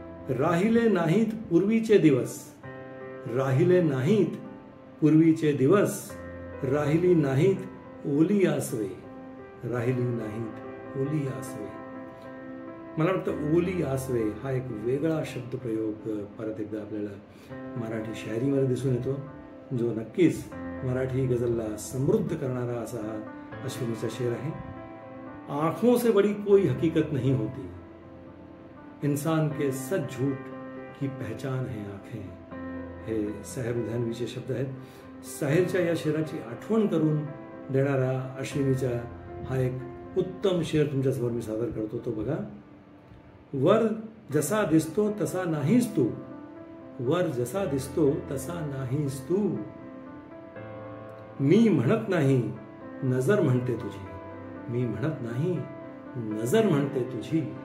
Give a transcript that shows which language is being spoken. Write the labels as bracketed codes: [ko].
[mr] राहिले नाहीत पूर्वीचे दिवस, राहिले नाहीत पूर्वीचे दिवस, राहिली नाहीत ओली आसवे, राहिली नाहीत ओली आसवे. मला वाटतं ओली आसवे हा एक वेगळा शब्दप्रयोग परत एकदा आपल्याला मराठी शायरीमध्ये दिसून येतो, जो नक्कीच मराठी गझलला समृद्ध करणारा असा हा अश्विनीचा शेर आहे. [hi] आंखों से बड़ी कोई हकीकत नहीं होती, इंसान के सच झूठ की पहचान है आंखें. [mr] हे साहिर लुधियानवीचे शब्द आहेत. साहिरच्या या शेराची आठवण करून देणारा अश्विनीचा हा एक उत्तम शेर तुमच्यासमोर मी सादर करतो तो बघा. वर जसा दिसतो तसा नाहीस तू, वर जसा दिसतो तसा नाहीस तू, मी म्हणत नाही नजर म्हणते तुझी, मी म्हणत नाही नजर म्हणते तुझी.